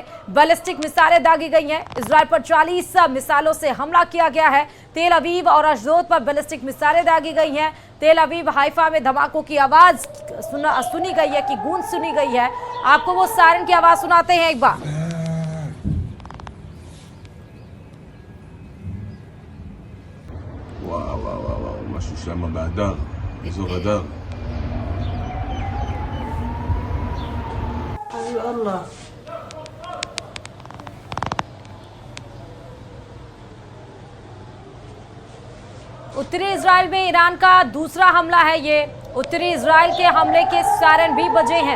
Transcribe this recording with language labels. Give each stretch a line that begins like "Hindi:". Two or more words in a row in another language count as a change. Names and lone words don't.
Hindi: बैलिस्टिक मिसाइलें दागी गई हैं। इजराइल पर 40 मिसाइलों से हमला किया गया है। तेल अवीव और अशदोद पर बैलिस्टिक मिसाइलें दागी गई हैं। तेल अवीव हाइफा में धमाकों की आवाज सुनी गई है कि गूंज सुनी गई है। आपको वो सायरन की आवाज सुनाते हैं एक बार।
Hebrew: משהו שם באדר, אזור אדר.
Hindi: उत्तरी इजराइल में ईरान का दूसरा हमला है ये। उत्तरी इजराइल के हमले के सायरन भी बजे हैं।